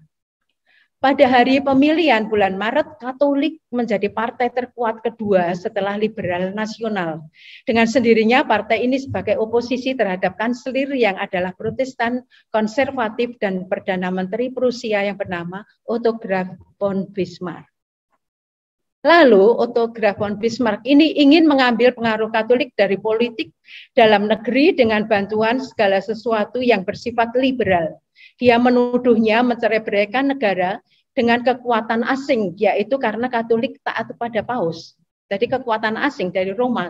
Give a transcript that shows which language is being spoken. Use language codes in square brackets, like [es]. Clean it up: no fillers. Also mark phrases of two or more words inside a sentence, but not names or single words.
[id] Pada hari pemilihan bulan Maret, Katolik menjadi partai terkuat kedua setelah Liberal Nasional. Dengan sendirinya partai ini sebagai oposisi terhadap kanselir yang adalah Protestan, konservatif, dan Perdana Menteri Prusia yang bernama Otto Graf von Bismarck. Lalu Otto Graf von Bismarck ini ingin mengambil pengaruh Katolik dari politik dalam negeri dengan bantuan segala sesuatu yang bersifat liberal. Dia menuduhnya mencerai-beraikan negara dengan kekuatan asing, yaitu karena Katolik taat pada Paus. Jadi kekuatan asing dari Roma.